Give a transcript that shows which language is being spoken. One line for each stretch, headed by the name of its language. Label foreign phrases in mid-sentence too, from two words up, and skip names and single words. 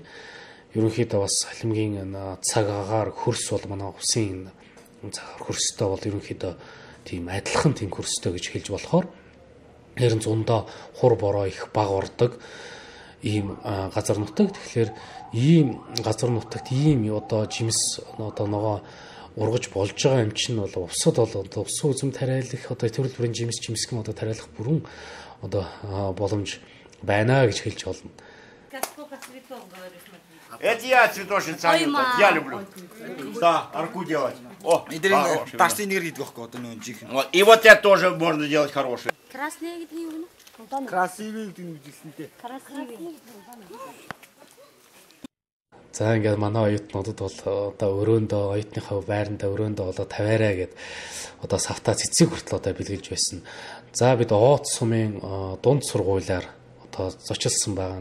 Mongolian: Ерөнхийдөө бас халимгийн цаг агаар хөрс бол манай усын цагаар хөрстэй бол ерөнхийдөө тийм адилхан тийм хөрстэй гэж хэлж болохоор ер нь зундаа хур бороо их баг ордог ийм газар нутаг. Тэгэхээр ийм газар нутагт ийм одоо жимс одоо ногоо ургаж болж байгаа юм чинь бол усад бол одоо усан үзэм тариалах одоо төрөл бүрийн жимсгэн одоо тариалах бүрэн одоо боломж байна гэж хэлж болно.
Russian: Это я цветочница, я люблю. Да, арку делать. О, и вот это тоже можно делать хороший. Красные где-то. Красивый ты.
Mongolian: За ингээд манай оюутнуудад бол одоо өрөөндөө оюутныхаа байрандаа өрөөндөө одоо тавиараа гэд одоо савта цэцэг хүртэл одоо бэлгэлж байсан. За бид Оот сумын дунд сургуулиар одоо зочилсан байгаа.